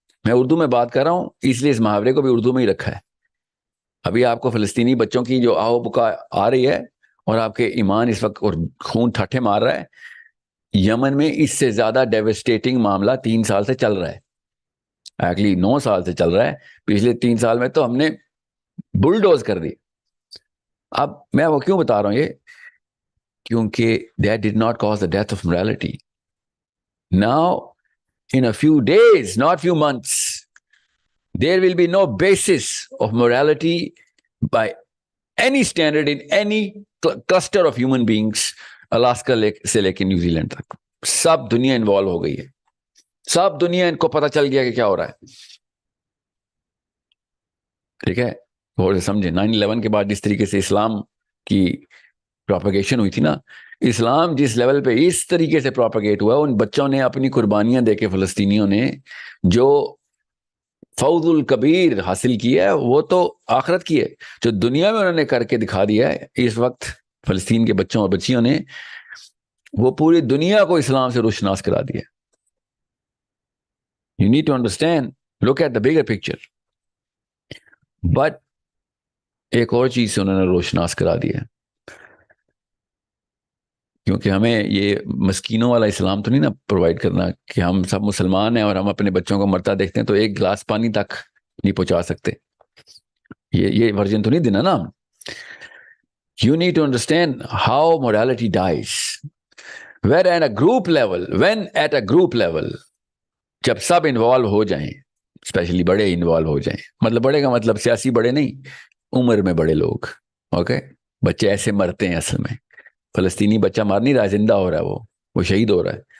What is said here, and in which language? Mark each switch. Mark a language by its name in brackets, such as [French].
[Urdu] میں اردو میں بات کر رہا ہوں، اس لیے اس محاورے کو بھی اردو میں ہی رکھا ہے. ابھی آپ کو فلسطینی بچوں کی جو آہو بکا آ رہی ہے، اور آپ کے ایمان اس وقت اور خون ٹھاٹھے مار رہا ہے، یمن میں اس سے زیادہ ڈیوسٹیٹنگ معاملہ 3 سال سے چل رہا ہے. ایکچولی 9 سال سے چل رہا ہے. پچھلے 3 سال میں تو ہم نے بلڈوز کر دی. اب میں وہ کیوں بتا رہا ہوں یہ، کیونکہ [English] that did not cause the death of morality. Now, in a few days, not few months, there will be no basis of morality by any standard in any cluster of human beings. [Urdu] Alaska سے لے کے New Zealand تک سب دنیا involve ہو گئی ہے. سب دنیا ان کو پتہ چل گیا کہ کیا ہو رہا ہے. ٹھیک ہے، اور سمجھے 9/11 کے بعد جس طریقے سے اسلام کی پروپیگیشن ہوئی تھی نا، اسلام جس لیول پہ اس طریقے سے پروپیگیٹ ہوا، ان بچوں نے اپنی قربانیاں دے کے، فلسطینیوں نے جو فوز الکبیر حاصل کیا ہے، وہ تو آخرت کی ہے. جو دنیا میں انہوں نے کر کے دکھا دیا ہے اس وقت فلسطین کے بچوں اور بچیوں نے، وہ پوری دنیا کو اسلام سے روشناس کرا دیا. [English] You need to understand, look at the bigger picture. [Urdu] But ایک اور چیز سے انہوں نے روشناس کرا دیا، کیونکہ ہمیں یہ مسکینوں والا اسلام تو نہیں نا پرووائڈ کرنا کہ ہم سب مسلمان ہیں اور ہم اپنے بچوں کو مرتا دیکھتے ہیں تو ایک گلاس پانی تک نہیں پہنچا سکتے. یہ ورژن تو نہیں دینا نا. [English] You need to understand how morality dies. when at a group level, [Urdu] جب سب انوالو ہو جائیں, اسپیشلی بڑے انوالو ہو جائیں, مطلب بڑے کا مطلب سیاسی بڑے نہیں, عمر میں بڑے لوگ. اوکے, بچے ایسے مرتے ہیں اصل میں. فلسطینی بچہ مر نہیں رہا ہے, زندہ ہو رہا ہے, وہ شہید ہو رہا ہے.